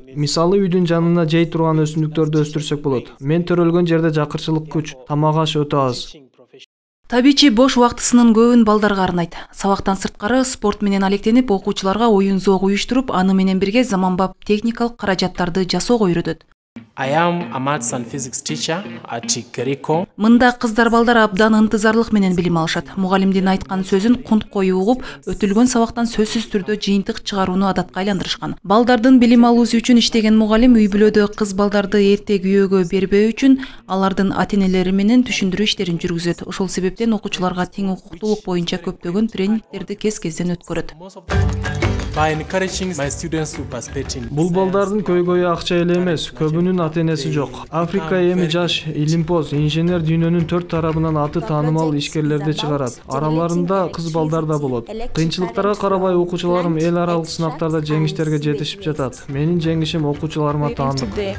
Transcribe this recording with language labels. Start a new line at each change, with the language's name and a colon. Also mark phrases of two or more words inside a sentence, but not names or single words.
Kyrgyz: Мисалы, үйдүн жанына жей турган өсүмдүктөрдү өстүрсөк болот. Мен төрөлгөн жерде жакырчылык күч, тамак аш өтө аз. Табичи бош убактысынын көбүн балдарга арнайт. Сабактан сырткары спорт менен алектенип, окуучуларга оюн зоог уюштуруп, аны менен бирге заманбап техникалык каражаттарды жасоого үйрөтөт.
English: I am a maths and physics teacher at Geriko.
Kyrgyz: Мында кыздар балдар абдан ынтызарлык менен билим алышат. Мугалимдин айткан сөзүн кунт коюу угуп, өтүлгөн сабактан сөзсүз түрдө жыйынтык чыгарууну адатка айландырышкан. Балдардын билим алуусу үчүн иштеген мугалим үй бүлөдө кыз балдарды эрте күйөөгө бербөө үчүн алардын ата-энелери менен түшүндүрүү иштерин жүргүзөт. Ошол себептен окуучуларга тең укуктуулук боюнча көптөгөн тренингтерди кез-кезден өткөрөт.
English: By encouraging my students to participate in.
Kyrgyz: Бул балдардын көйгөйү акча эле эмес, көбүнүн ата-энеси жок. Африка эми жаш, илимпоз, инженер дүйнөнүн 4 тарабынан аты таанымал ишкерлерди чыгарат. Араларында кыз балдар да болот. Кыйынчылыктарга карабай окуучуларым эл аралык сынактарда жеңиштерге жетишип жатат. Менин жеңишим окуучуларыма таандык.